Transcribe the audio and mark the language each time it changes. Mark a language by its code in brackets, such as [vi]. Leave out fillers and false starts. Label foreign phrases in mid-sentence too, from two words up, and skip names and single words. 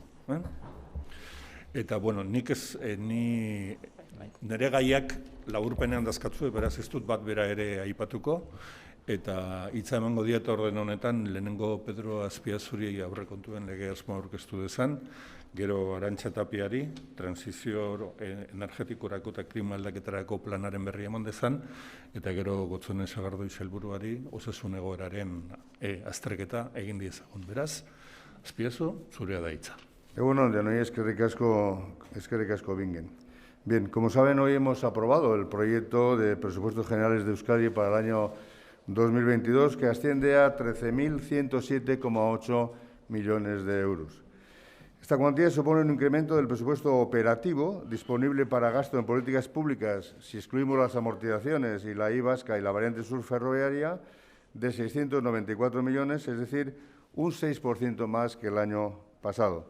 [eu] Eta, bueno, nik nire gaiak laburpenean dazkatzu, beraz ez dut bat bera ere aipatuko, eta hitza emango diet orden honetan, lehenengo Pedro Azpiazuri aurrekontuen lege asmoa aurkeztu dezan, gero Arantxa Tapiari, transizio energetikorako eta klima aldaketarako planaren berri eman dezan, eta gero Gotzone Sagardui sailburuari osasun egoeraren azterketa egin diezagun. Beraz, Azpiazu, zurea da hitza. Egunon, denoi, eskerrik asko bingen. [es] Bien, como saben, hoy hemos aprobado el proyecto de presupuestos generales de Euskadi para el año 2022, que asciende a 13.107,8 millones de euros. Esta cuantía supone un incremento del presupuesto operativo disponible para gasto en políticas públicas, si excluimos las amortizaciones y la I vasca y la variante sur ferroviaria, de 694 millones, es decir, un 6% más que el año pasado.